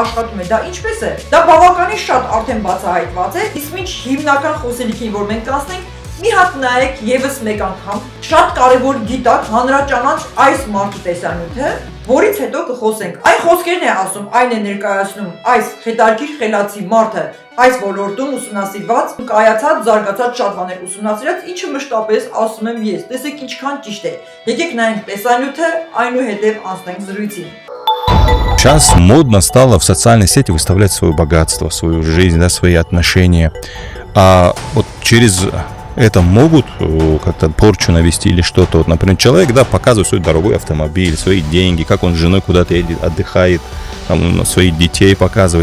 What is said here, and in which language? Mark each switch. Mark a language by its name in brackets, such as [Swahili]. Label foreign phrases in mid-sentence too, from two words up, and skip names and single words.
[Armenian] աշխատում է, դա ինչպես է։ Դա բավականին շատ արդեն բացահայտված է, իսկ մինչ հիմնական խոսելիքին, որ մենք կանցնենք, մի հատ նայեք եւս մեկ անգամ, շատ կարևոր գիտակ, հանրաճանաչ այս մարդու տեսանյութը, որից հետո կխոսենք։ Այն խոսքերն է ասում, այն է ներկայացնում այս հետարքիր խելացի մարդը, այս ոլորտում ուսումնասիրված, կայացած, զարգացած շատ բաներ ուսումնասիրած, ինչը մշտապես ասում եմ ես։ Տեսեք ինչքան ճիշտ է։ Եկեք նայենք տեսանյութը, այնուհետև անցնենք зритель. [Russian] Сейчас модно стало в социальной сети выставлять свое богатство, свою жизнь, да, свои отношения. А вот через это могут как-то порчу навести или что-то. Вот, например, человек, да, показывает свой дорогой автомобиль, свои деньги, как он с женой куда-то едет, отдыхает, там, своих детей показывает.